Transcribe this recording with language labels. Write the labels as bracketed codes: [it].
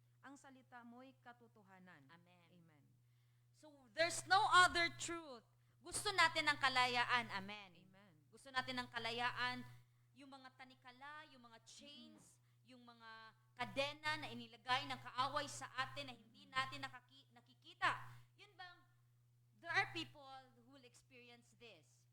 [tl] Ang salita mo'y katotohanan. Amen. Amen. [en] So, there's no other truth. [tl] Gusto natin ng kalayaan. Amen. Amen. Gusto natin ng kalayaan, yung mga tanikala, yung mga chains, yung mga kadena na inilagay ng kaaway sa atin na hindi natin nakikita. Yun bang, [en] there are people who will experience this.